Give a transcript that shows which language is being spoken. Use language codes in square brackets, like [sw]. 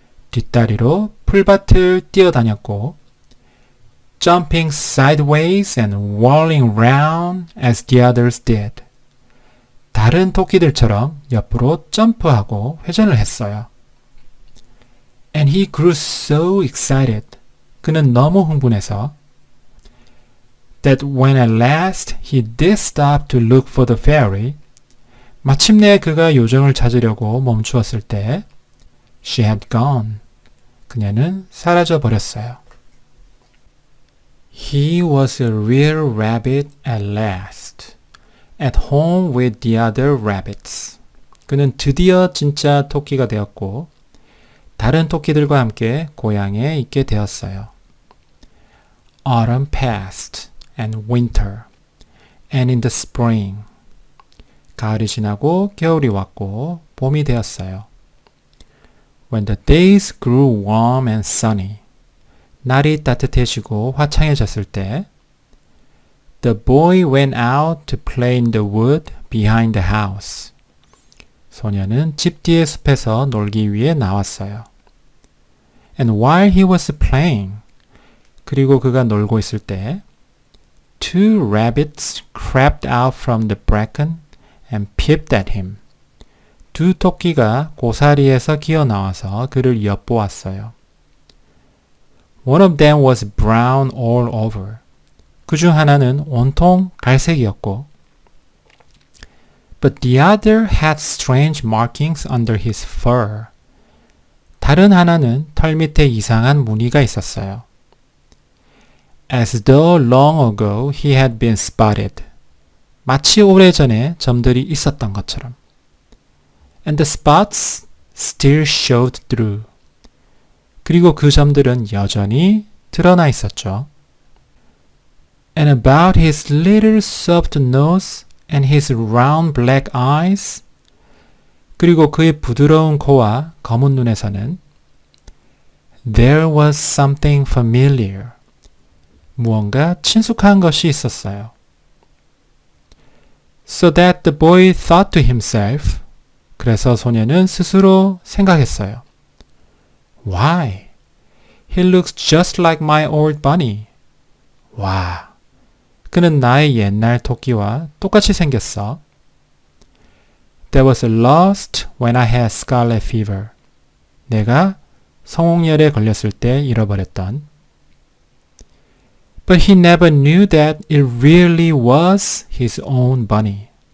[ko] 뒷다리로 풀밭을 뛰어다녔고 [en] jumping sideways and whirling round as the others did. [ko] 다른 토끼들처럼 옆으로 점프하고 회전을 했어요. [en] And he grew so excited. [ko] 그는 너무 흥분해서 [en] that when at last he did stop to look for the fairy, [ko] 마침내 그가 요정을 찾으려고 멈추었을 때 [en] she had gone. [ko] 그녀는 사라져 버렸어요. [en] He was a real rabbit at last, at home with the other rabbits. [ko] 그는 드디어 진짜 토끼가 되었고 다른 토끼들과 함께 고향에 있게 되었어요. [en] Autumn passed and winter, and in the spring. [ko] 가을이 지나고 겨울이 왔고 봄이 되었어요. [en] When the days grew warm and sunny. [ko] 날이 따뜻해지고 화창해졌을 때 [en] The boy went out to play in the wood behind the house. [ko] 소녀는 집 뒤의 숲에서 놀기 위해 나왔어요. [en] And while he was playing, [ko] 그리고 그가 놀고 있을 때 [en] Two rabbits crept out from the bracken and peeped at him. [ko] 두 토끼가 고사리에서 기어나와서 그를 엿보았어요. [en] One of them was brown all over. [ko] 그중 하나는 온통 갈색이었고 [en] But the other had strange markings under his fur. [ko] 다른 하나는 털 밑에 이상한 무늬가 있었어요. [en] As though long ago he had been spotted. [ko] 마치 오래전에 점들이 있었던 것처럼. [en] And the spots still showed through. [ko] 그리고 그 점들은 여전히 드러나 있었죠. [en] And about his little soft nose and his round black eyes. [ko] 그리고 그의 부드러운 코와 검은 눈에서는 [en] There was something familiar. [ko] 무언가 친숙한 것이 있었어요. [en] So that the boy thought to himself. [ko] 그래서 소녀는 스스로 생각했어요. [en] Why? He looks just like my old bunny. [ko] 와, 그는 나의 옛날 토끼와 똑같이 생겼어. [en] That was lost when I had scarlet fever. [ko] 내가 성홍열에 걸렸을 때 잃어버렸던. [en] But he never knew that it really was his own bunny.